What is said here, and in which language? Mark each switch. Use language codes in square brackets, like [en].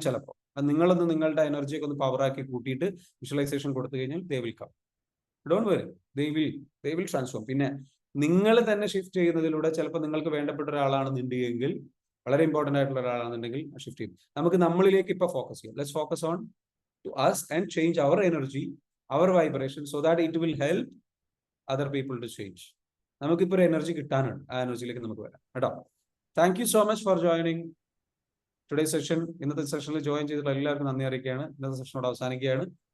[ml] ചിലപ്പോൾ അത് നിങ്ങളൊന്ന് നിങ്ങളുടെ എനർജിയൊക്കെ ഒന്ന് പവറാക്കി കൂട്ടിയിട്ട് വിഷ്വലൈസേഷൻ കൊടുത്തു കഴിഞ്ഞാൽ [en] They will come. Don't worry, they will transform. [ml] പിന്നെ നിങ്ങൾ തന്നെ ഷിഫ്റ്റ് ചെയ്യുന്നതിലൂടെ ചിലപ്പോൾ നിങ്ങൾക്ക് വേണ്ടപ്പെട്ട ഒരാളാണെന്നുണ്ടെങ്കിൽ, വളരെ ഇമ്പോർട്ടൻ്റ് ആയിട്ടുള്ള ഒരാളാണെന്നുണ്ടെങ്കിൽ ഷിഫ്റ്റ് ചെയ്യും. നമുക്ക് നമ്മളിലേക്ക് ഇപ്പൊ ഫോക്കസ് ചെയ്യാം. [en] Let's focus on to us and change our energy, our vibration, so that it will help other people to change. [ml] നമുക്കിപ്പോൾ ഒരു എനർജി കിട്ടാനാണ്, ആ എനർജിയിലേക്ക് നമുക്ക് വരാം കേട്ടോ. [en] Thank you so much for joining today session. [ml] ഇന്നത്തെ സെഷനിൽ ജോയിൻ ചെയ്തിട്ടുള്ള എല്ലാവർക്കും നന്ദി അറിയിക്കുകയാണ്. ഇന്നത്തെ സെഷനോട് അവസാനിക്കുകയാണ്.